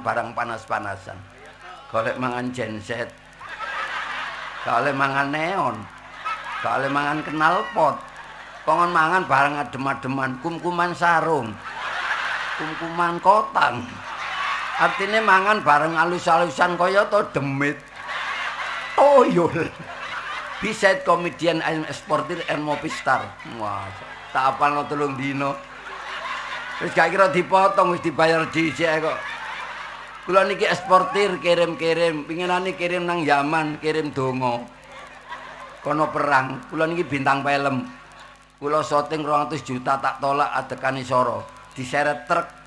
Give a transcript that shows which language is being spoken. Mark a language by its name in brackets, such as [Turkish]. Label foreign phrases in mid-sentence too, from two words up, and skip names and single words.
[Javanese] barang panas-panasan gak oleh mangan genset gak oleh mangan neon gak oleh mangan knalpot kongon mangan barang adem-ademan kumkuman sarung kumkuman kotang artinya mangan bareng alus-alusan kaya to demit toyol biset komedian and eksportir [English] and movie star [Javanese] wah tak apalno 3 dino wis gak kira dipotong wis dibayar dhisik kok kula niki eksportir kirim-kirim pinginane kirim nang Yaman kirim donga kono perang kula niki bintang film kula syuting 200 juta tak tolak adekane Soro diseret truk